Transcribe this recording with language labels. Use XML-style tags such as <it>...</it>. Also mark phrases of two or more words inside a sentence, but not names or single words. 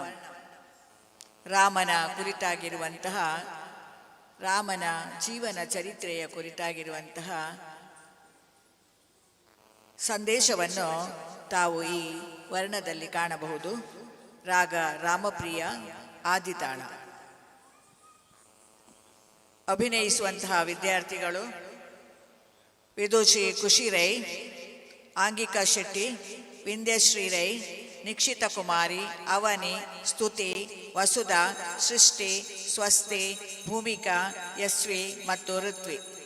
<kn>ರಾಮನ ಕುರಿತಾಗಿರುವಂತಹ, ರಾಮನ ಜೀವನ ಚರಿತ್ರೆಯ ಕುರಿತಾಗಿರುವಂತಹ ಸಂದೇಶವನ್ನು ತಾವು ಈ ವರ್ಣದಲ್ಲಿ ಕಾಣಬಹುದು. ರಾಗ ರಾಮಪ್ರಿಯ, ಆದಿತಾಳ. ಅಭಿನಯಿಸುವಂತಹ ವಿದ್ಯಾರ್ಥಿಗಳು ವಿದುಷಿ ಖುಷಿ ರೈ, ಆಂಗಿಕಾ ಶೆಟ್ಟಿ, ವಿಂಧ್ಯಶ್ರೀ ರೈ, ನಿಕ್ಷಿತ ಕುಮಾರಿ, ಅವನಿ, ಸ್ತುತಿ, ವಸುಧಾ, ಸೃಷ್ಟಿ, ಸ್ವಸ್ತಿ, ಭೂಮಿಕಾ, ಯಸ್ವಿ ಮತ್ತು ಋತ್ವಿ.</kn>